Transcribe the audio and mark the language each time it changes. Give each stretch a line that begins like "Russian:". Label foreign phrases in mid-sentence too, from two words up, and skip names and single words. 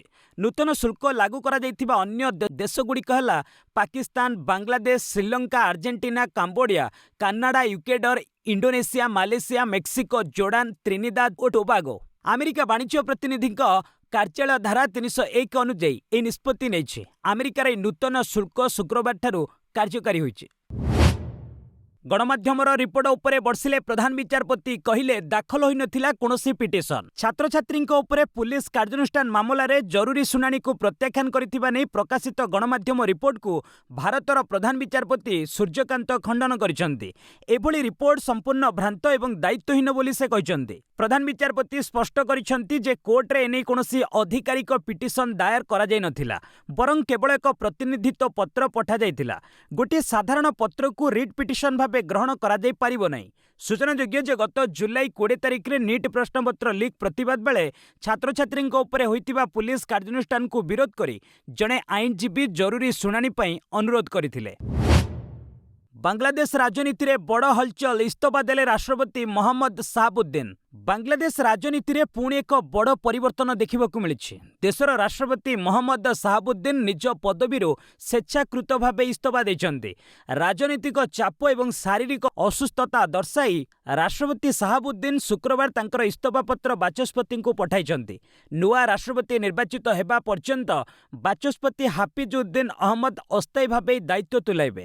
Odia: ନୂତନ ଶୁଳ୍କ ଲାଗୁ କରାଯାଇଥିବା ଅନ୍ୟ ଦେଶଗୁଡ଼ିକ ହେଲା ପାକିସ୍ତାନ, ବାଂଲାଦେଶ, ଶ୍ରୀଲଙ୍କା, ଆର୍ଜେଣ୍ଟିନା, କାମ୍ବୋଡିଆ, କାନାଡା, ଇକ୍ୱେଡର, ଇଣ୍ଡୋନେସିଆ, ମାଲେସିଆ, ମେକ୍ସିକୋ, ଜୋର୍ଡାନ, ତ୍ରିନିଦାଦ ଓ ଟୋବାଗୋ। ଆମେରିକା ବାଣିଜ୍ୟ ପ୍ରତିନିଧିଙ୍କ କାର୍ଯ୍ୟାଳୟ ଧାରା 301 ଅନୁଯାୟୀ ଏହି ନିଷ୍ପତ୍ତି ନେଇଛି। ଆମେରିକାର ଏହି ନୂତନ ଶୁଳ୍କ ଶୁକ୍ରବାରଠାରୁ କାର୍ଯ୍ୟକାରୀ ହୋଇଛି। ଗଣମାଧ୍ୟମର ରିପୋର୍ଟ ଉପରେ ବର୍ଷିଲେ ପ୍ରଧାନ ବିଚାରପତି କହିଲେ ଦାଖଲ ହୋଇ ନଥିଲା କୌଣସି ପିଟିସନ। ଛାତ୍ରଛାତ୍ରୀଙ୍କ ଉପରେ ପୋଲିସ କାର୍ଯ୍ୟାନୁଷ୍ଠାନ ମାମଲାରେ ଜରୁରୀ ଶୁଣାଣିକୁ ପ୍ରତ୍ୟାଖ୍ୟାନ କରିଥିବା ନେଇ ପ୍ରକାଶିତ ଗଣମାଧ୍ୟମ ରିପୋର୍ଟକୁ ଭାରତର ପ୍ରଧାନ ବିଚାରପତି ସୂର୍ଯ୍ୟକାନ୍ତ ଖଣ୍ଡନ କରିଛନ୍ତି। ଏଭଳି ରିପୋର୍ଟ ସମ୍ପୂର୍ଣ୍ଣ ଭ୍ରାନ୍ତ ଏବଂ ଦାୟିତ୍ୱହୀନ ବୋଲି ସେ କହିଛନ୍ତି। ପ୍ରଧାନ ବିଚାରପତି ସ୍ପଷ୍ଟ କରିଛନ୍ତି ଯେ କୋର୍ଟରେ ଏଭଳି କୌଣସି ଅଧିକାରିକ ପିଟିସନ ଦାୟର କରାଯାଇ ନଥିଲା, ବରଂ କେବଳ ଏକ ପ୍ରତିନିଧିତ୍ୱ ପତ୍ର ପଠାଯାଇଥିଲା। ଗୋଟେ ସାଧାରଣ ପତ୍ରକୁ
English: writ petition
Odia: ଭାବେ ଗ୍ରହଣ କରାଯାଇ ପାରିବ ନାହିଁ। ସୂଚନାଯୋଗ୍ୟ ଯେ ଗତ ଜୁଲାଇ 20 ତାରିଖରେ ନିଟ୍ ପ୍ରଶ୍ନପତ୍ର ଲିକ୍ ପ୍ରତିବାଦ ବେଳେ ଛାତ୍ରଛାତ୍ରୀ ଉପରେ ହୋଇଥିବା ପୋଲିସ କାର୍ଯ୍ୟାନୁଷ୍ଠାନକୁ ବିରୋଧ କରି ଜଣେ ଆଇନଜୀବୀ ଜରୁରୀ ଶୁଣାଣି ପାଇଁ ଅନୁରୋଧ କରିଥିଲେ। ବାଂଲାଦେଶ ରାଜନୀତିରେ ବଡ଼ ହଲଚଲ, ଇସ୍ତଫା ଦେଲେ ରାଷ୍ଟ୍ରପତି ମହମ୍ମଦ ଶାହାବୁଦ୍ଦିନ। ବାଂଲାଦେଶ ରାଜନୀତିରେ ପୁଣି ଏକ ବଡ଼ ପରିବର୍ତ୍ତନ ଦେଖିବାକୁ ମିଳିଛି। ଦେଶର ରାଷ୍ଟ୍ରପତି ମହମ୍ମଦ ଶାହାବୁଦ୍ଦିନ ନିଜ ପଦବୀରୁ ସ୍ୱେଚ୍ଛାକୃତ ଭାବେ ଇସ୍ତଫା ଦେଇଛନ୍ତି। ରାଜନୈତିକ ଚାପ ଏବଂ ଶାରୀରିକ ଅସୁସ୍ଥତା ଦର୍ଶାଇ ରାଷ୍ଟ୍ରପତି ଶାହାବୁଦ୍ଦିନ ଶୁକ୍ରବାର ତାଙ୍କର ଇସ୍ତଫା ପତ୍ର ବାଚସ୍ପତିଙ୍କୁ ପଠାଇଛନ୍ତି। ନୂଆ ରାଷ୍ଟ୍ରପତି ନିର୍ବାଚିତ ହେବା ପର୍ଯ୍ୟନ୍ତ ବାଚସ୍ପତି ହାଫିଜୁଦ୍ଦିନ ଅହମ୍ମଦ ଅସ୍ଥାୟୀ ଭାବେ ଦାୟିତ୍ୱ ତୁଲାଇବେ।